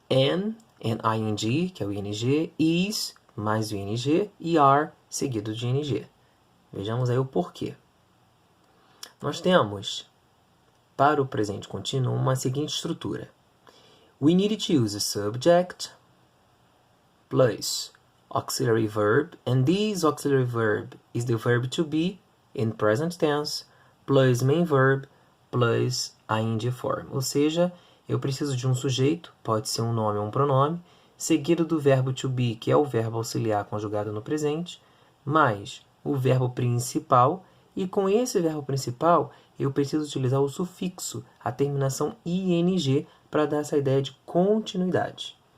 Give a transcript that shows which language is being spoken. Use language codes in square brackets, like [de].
[pt] N-ing, que é o ing, is, mais o ing, e are, seguido de ing. Vejamos aí o porquê. Nós temos, para o presente contínuo, uma seguinte estrutura. [en] We need to use a subject plus auxiliary verb, and this auxiliary verb is the verb to be in present tense, plus main verb, plus ing form. [pt] Ou seja, eu preciso de um sujeito, pode ser um nome ou um pronome, seguido do verbo to be, que é o verbo auxiliar conjugado no presente, mais o verbo principal, e com esse verbo principal eu preciso utilizar o sufixo, a terminação ing, para dar essa ideia de continuidade.